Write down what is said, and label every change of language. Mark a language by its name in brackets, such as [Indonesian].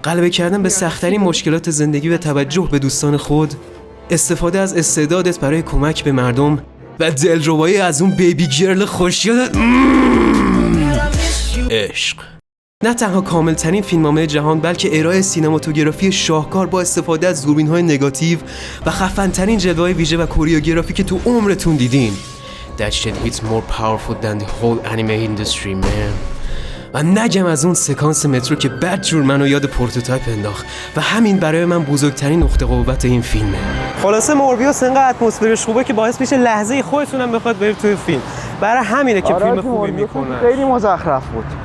[Persian] غلبه کردن به سخت‌ترین مشکلات زندگی و توجه به دوستان خود، استفاده از استعدادت برای کمک به مردم و دلربایی از اون بیبی گرل خوشیادت. عشق. نه تنها کاملترین فیلمنامه جهان، بلکه ارائه سینماتوگرافی شاهکار با استفاده از دوربین‌های نگاتیو و خفن‌ترین جلوه‌های ویژه و کوریوگرافی که تو عمرتون دیدین. [English] That shit hits more powerful than the whole anime industry, man. [Persian] و نگم از اون سکانس مترو که بدجور منو یاد پروتوتایپ انداخت و همین برای من بزرگترین نقطه قوت این فیلمه. خلاصه موربیوس انقدر اتمسفرش خوبه که باعث میشه لحظه خودتون هم بخواد برید توی فیلم. برای همینه که فیلم خوبی میکنن. خیلی مزخرف بود.